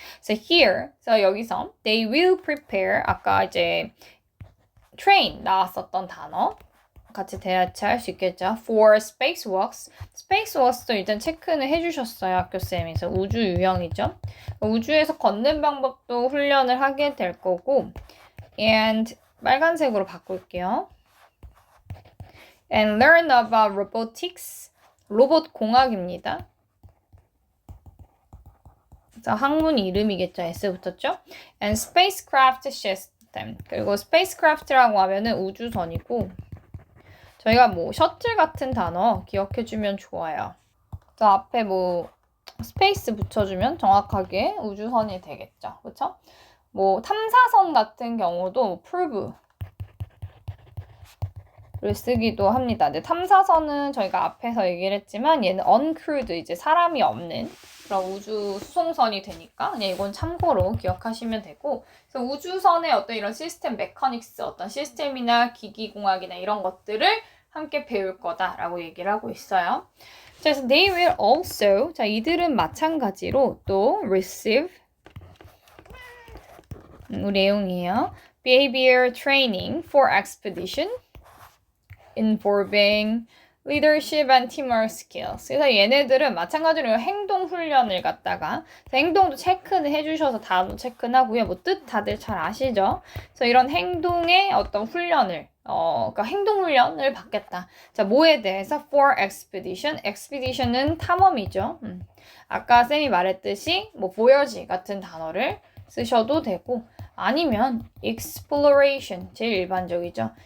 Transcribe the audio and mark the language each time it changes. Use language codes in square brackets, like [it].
[en] So here, [ko] 여기서 [en] they will prepare, [ko] 아까 이제 train 나왔었던 단어 같이 대체할 수 있겠죠. [en] For spacewalks. [ko] spacewalks도 일단 체크는 해주셨어요. 학교쌤에서. 우주 유형이죠. 우주에서 걷는 방법도 훈련을 하게 될 거고, [en] and [ko] 빨간색으로 바꿀게요. [en] And learn about robotics. [ko] 로봇 공학입니다. 자, 학문 이름이겠죠. S 붙었죠? [en] And spacecraft system. [ko] 그리고 spacecraft라고 하면은 우주선이고, 저희가 뭐 셔틀 같은 단어 기억해주면 좋아요. 저 앞에 뭐 스페이스 붙여주면 정확하게 우주선이 되겠죠. 그쵸? 뭐 탐사선 같은 경우도 prove를 쓰기도 합니다. 근데 탐사선은 저희가 앞에서 얘기를 했지만 얘는 uncrewed, 이제 사람이 없는 그런 우주 수송선이 되니까 그냥 이건 참고로 기억하시면 되고, 그래서 우주선의 어떤 이런 시스템 메커닉스, 어떤 시스템이나 기기공학이나 이런 것들을 함께 배울 거다라고 얘기를 하고 있어요. 그래서 [en] they will also, [ko] 자, 이들은 마찬가지로 또 receive 내용이에요. [en] Behavior training for expedition involving leadership and teamwork skills. [ko] 그래서 얘네들은 마찬가지로 행동 훈련을 갖다가, 행동도 체크는 해주셔서 단어 체크는 하고요. 뭐 뜻 다들 잘 아시죠? 그래서 이런 행동의 어떤 훈련을, 그러니까 행동 훈련을 받겠다. 자, 뭐에 대해서? [en] For expedition. [ko] expedition은 탐험이죠. 아까 쌤이 말했듯이 뭐 voyage 같은 단어를 쓰셔도 되고, 아니면 exploration, 제일 일반적이죠.